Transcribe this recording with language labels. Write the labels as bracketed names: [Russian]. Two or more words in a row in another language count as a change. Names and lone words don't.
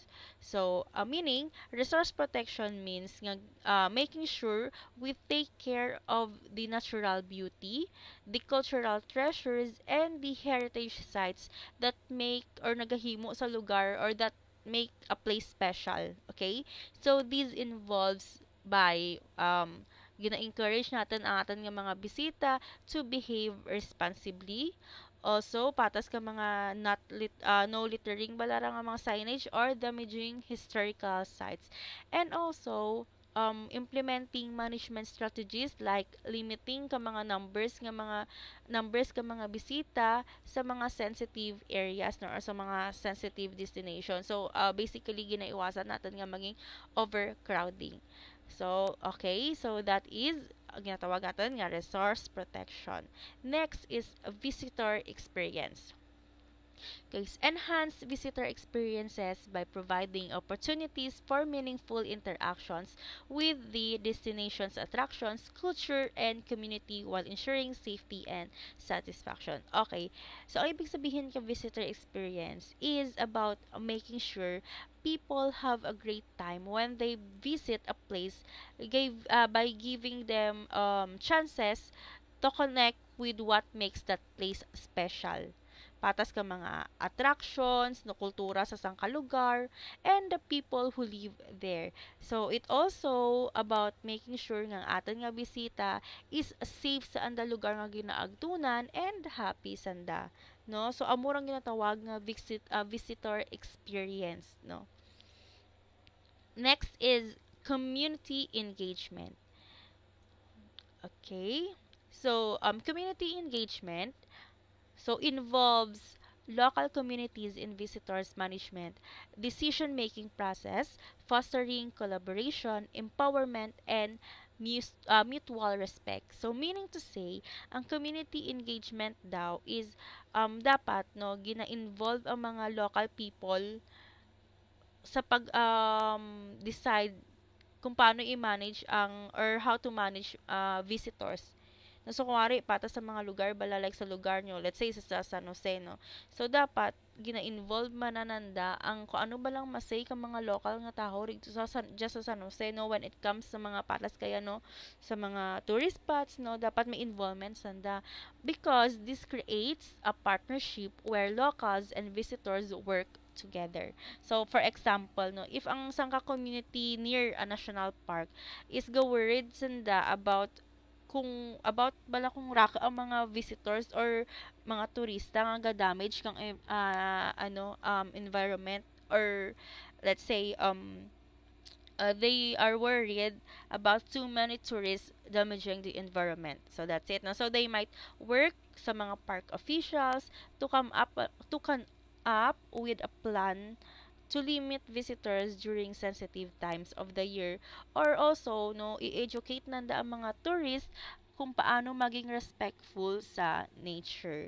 [English] So meaning resource protection means nga, making sure we take care of the natural beauty, the cultural treasures, and the heritage sites that make or [Kinaray-a] nagahimo sa lugar [English] or that make a place special. [Kinaray-a] Okay? [English] So, this involves by [Kinaray-a] gina-encourage natin ang ating nga mga bisita [English] to behave responsibly. Also, [Kinaray-a] patas ka mga [English] no littering [Kinaray-a] balarang nga mga signage or damaging historical sites. [English] And also, implementing management strategies like limiting [Kinaray-a] ka mga numbers ka mga bisita sa mga [English] sensitive areas, no, [Kinaray-a] or sa mga [English] sensitive destination. [Kinaray-a] So basically ginaiwasan natin nga maging overcrowding. [English] So okay, so that is [Kinaray-a] ginatawag natin nga [English] resource protection. Next is visitor experience. Guys, enhance visitor experiences by providing opportunities for meaningful interactions with the destination's attractions, culture, and community while ensuring safety and satisfaction. Okay, so [Filipino] ang ibig sabihin ng [English] visitor experience is about making sure people have a great time when they visit a place by giving them chances to connect with what makes that place special. [Kinaray-a] patas ka mga attractions, no kultura sa sangka lugar, [English] and the people who live there. So it also about making sure [Kinaray-a] nga ang aton nga bisita [English] is safe [Kinaray-a] sa anda lugar nga ginaagtunan [English] and happy [Kinaray-a] sanda, no? So amurang ginatawag nga [English] visitor experience, [Kinaray-a] no? [English] Next is community engagement. Okay? So community engagement involves local communities in visitors management, decision-making process, fostering collaboration, empowerment, and mutual respect. So, meaning to say, [Kinaray-a] ang [English] community engagement [Kinaray-a] daw is dapat no gina-involve ang mga [English] local people [Kinaray-a] sa pag decide kung paano i-manage ang [English] or how to manage visitors. No, so, [Kinaray-a] kunwari, pata sa mga lugar, bala like sa lugar nyo, [English] let's say sa San Jose, no? [Kinaray-a] So, dapat, gina-involve manananda ang kung ano ba lang masay ka mga local nga tao rito just sa San Jose, no? [English] When it comes [Kinaray-a] sa mga patas kaya, no? Sa mga [English] tourist spots, [Kinaray-a] no? Dapat may involvement sanda. [English] Because this creates a partnership where locals and visitors work together. So, for example, no, if [Kinaray-a] ang sangka [English] community near a national park is go worried sanda about [Kinaray-a] bala kung raka ang mga [English] visitors or [Kinaray-a] mga turista nga ga-damage kang [English] environment or let's say they are worried about too many tourists damaging the environment. So that's it. No? So they might work sa mga park officials to come up with a plan to limit visitors during sensitive times of the year or also no [Kinaray-a] i-educate nanda ang mga [English] tourists [Kinaray-a] kung paano maging [English] respectful sa nature.